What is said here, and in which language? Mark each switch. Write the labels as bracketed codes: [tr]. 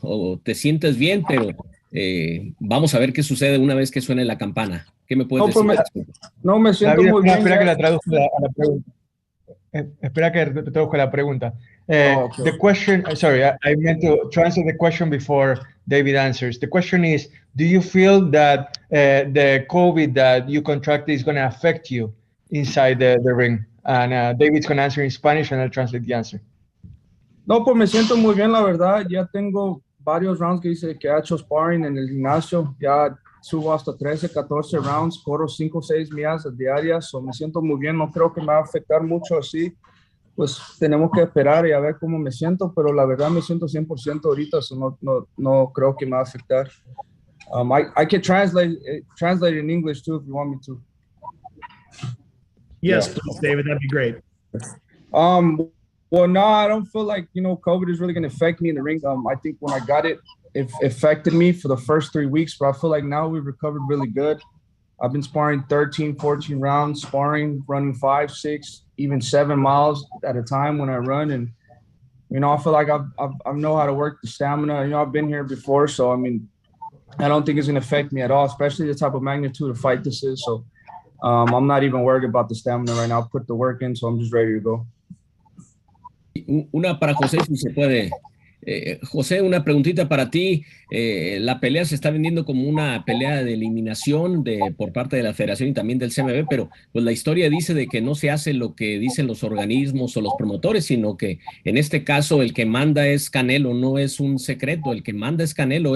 [es] O te sientes bien, pero vamos a ver qué sucede una vez que suene la campana. ¿Qué me puedes decir? No, me siento muy bien. Espera que la traduzca a la pregunta. Espera que traduzca la pregunta. [en] Okay. The question, sorry, I meant to translate the question before David answers. The question is, do you feel that the COVID that you contracted is going to affect you inside the ring? And David's going to answer in Spanish and I'll translate the answer. [es] No, pues me siento muy bien, la verdad. Ya tengo varios rounds que he hecho sparring en el gimnasio. Ya subo hasta 13, 14 rounds, corro 5 o 6 millas diarias. So me siento muy bien, no creo que me va a afectar mucho así. Pues tenemos que esperar y a ver cómo me siento, pero la verdad me siento 100% ahorita, so no creo que me va a afectar. [en] I can translate in English too if you want me to. Yes, please, David, that'd be great. Well, no, I don't feel like, COVID is really going to affect me in the ring. I think when I got it, it affected me for the first 3 weeks, but I feel like now we've recovered really good. I've been sparring 13, 14 rounds, running 5, 6, even 7 miles at a time when I run. And, I feel like I know how to work the stamina. I've been here before. So, I don't think it's going to affect me at all, especially the type of magnitude of fight this is. So I'm not even worried about the stamina right now. I'll put the work in, so I'm just ready to go. [es] Una para José, si se puede. José, una preguntita para ti. La pelea se está vendiendo como una pelea de eliminación por parte de la Federación y también del CMB, pero pues la historia dice de que no se hace lo que dicen los organismos o los promotores, sino que en este caso el que manda es Canelo, no es un secreto, el que manda es Canelo.